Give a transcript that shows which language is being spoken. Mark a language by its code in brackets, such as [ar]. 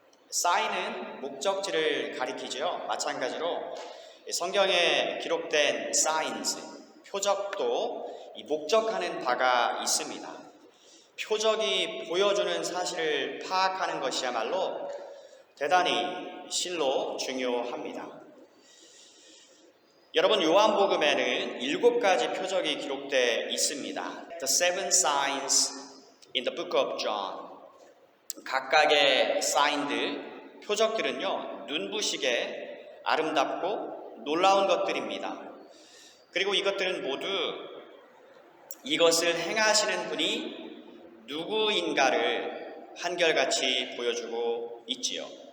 [ko] 사인은 목적지를 가리키죠. 마찬가지로 성경에 기록된 사인즈, 표적도 이 목적하는 바가 있습니다. 표적이 보여주는 사실을 파악하는 것이야말로 대단히 실로 중요합니다. 여러분, 요한복음에는 7가지 표적이 기록되어 있습니다. [en] The seven signs in the book of John. [ko] 각각의 사인들, 표적들은요, 눈부시게 아름답고 놀라운 것들입니다. 그리고 이것들은 모두 이것을 행하시는 분이 누구인가를 한결같이 보여주고 있지요.